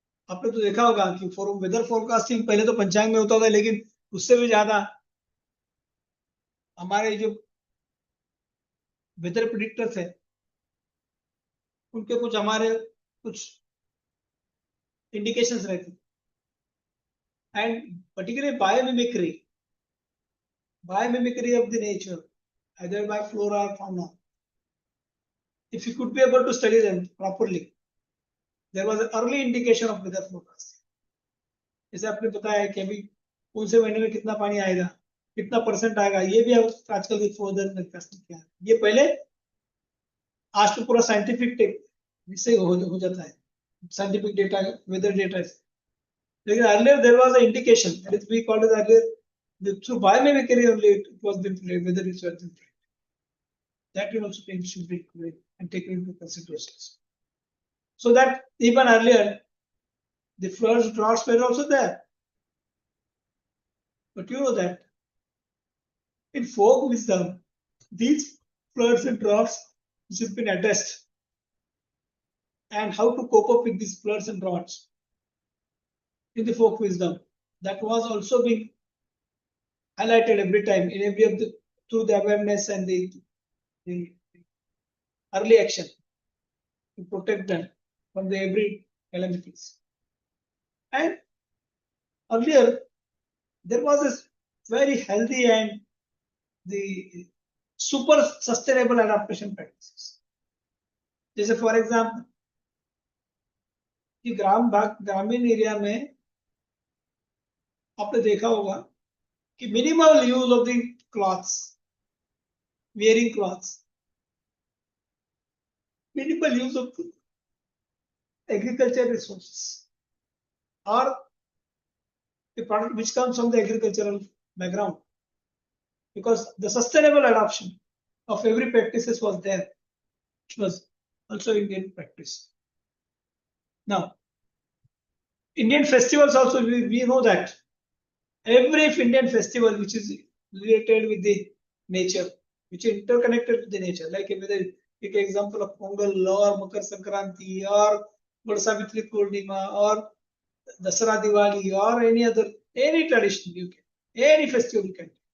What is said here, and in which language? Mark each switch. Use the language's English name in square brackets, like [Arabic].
[Hindi] आपने तो देखा होगा कि फॉर वेदर फोरकास्टिंग पहले तो पंचांग में होता था, लेकिन उससे भी ज्यादा हमारे जो वेदर प्रिडिक्टर्स है उनके कुछ इंडिकेशंस रहते, [English] And particularly biomimicry of the nature, either by flora or fauna. If you could be able to study them properly, there was an early indication of weather forecast. [Hindi] जैसे आपने बताया कि अभी कौन से महीने में कितना पानी आएगा, कितना परसेंट आएगा, ये भी आजकल के वेदर फोरकास्टिंग किया है। ये पहले आज तो पूरा साइंटिफिक विषय हो जाता है, साइंटिफिक डेटा, वेदर डेटा। [English] लेकिन earlier there was an indication, that is we called it earlier through biomimicry only it was been played, whether it's been played. That will also should be played and taken into consideration. So that even earlier the floods, droughts were also there. But you know that in folk wisdom, these floods and droughts which have been addressed, and how to cope up with these floods and droughts in the folk wisdom, that was also being highlighted every time in every of the through the awareness and the early action to protect them from the every calamities. And earlier there was a very healthy and the super sustainable adaptation practices. [Hindi] जैसे for example कि ग्रामीण area में आपने देखा होगा कि [English] Minimal use of the clothes, wearing cloths, minimal use of agricultural resources or the product which comes from the agricultural background, because the sustainable adoption of every practices was there, which was also Indian practice. Now, Indian festivals also, we know that every Indian festival which is related with the nature, which is interconnected with the nature, like whether take example of Pongal or Makar Sankranti or Savitri Purnima or Dasara Diwali or any tradition you can, any festival you can.